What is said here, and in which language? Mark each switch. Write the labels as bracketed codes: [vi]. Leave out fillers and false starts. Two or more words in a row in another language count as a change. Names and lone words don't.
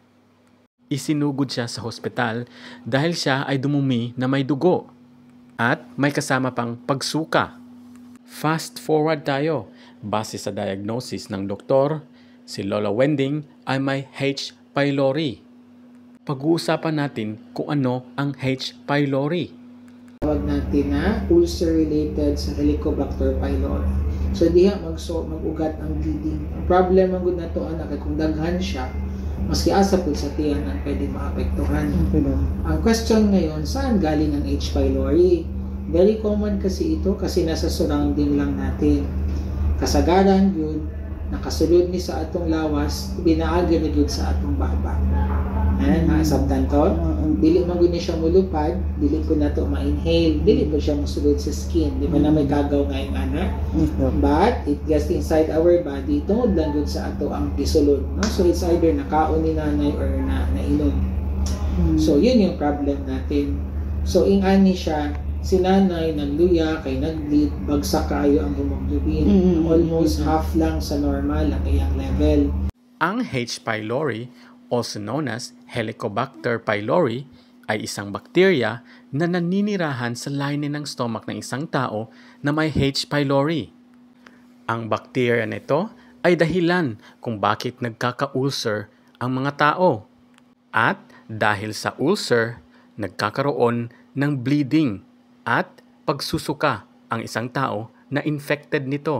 [tl] Isinugod siya sa hospital dahil siya ay dumumi na may dugo at may kasama pang pagsuka. [en] Fast forward [tl] tayo. Base sa diagnosis ng doktor, si Lola Wending ay may H. pylori. Pag-uusapan natin kung ano ang H. pylori. Tawag natin na ulcer related sa Helicobacter pylori. [ceb] So diha mag-ugat ang bleeding. Ang problem ang gud nato anak kay kung daghan siya, maski asa pud sa tiyan ang pwede maapektuhan. [tl] Ang question ngayon, saan galing ang H. pylori? [en] Very common [tl] kasi ito kasi nasa surrounding lang natin. [ceb] Kasagaran yun, nakasulod ni sa atong lawas, binaaga na yun sa atong baba. Sabtan to, dili man gud ni siya mulupad, dili po na to ma-inhale, dili po siya musulod sa skin, di ba na may kagaw nga yung ana. [en] But it gets inside our body, [ceb] tungod lang yun sa ato ang gisulod. No? [en] So it's either [ceb] nakaon ni nanay or nainom. [tl] So yun yung problem natin. [ceb] So ingani siya, si nanay nagluya, kay nag-bleed, bagsak kayo ang hemoglobin. Almost half lang sa normal ang iyang level. [tl] Ang H. pylori, [en] also known as Helicobacter pylori, [tl] ay isang bakterya na naninirahan sa lining ng stomach ng isang tao na may H. pylori. Ang bakterya nito ay dahilan kung bakit nagkaka-ulcer ang mga tao. At dahil sa ulcer, nagkakaroon ng bleeding at pagsusuka ang isang tao na infected nito.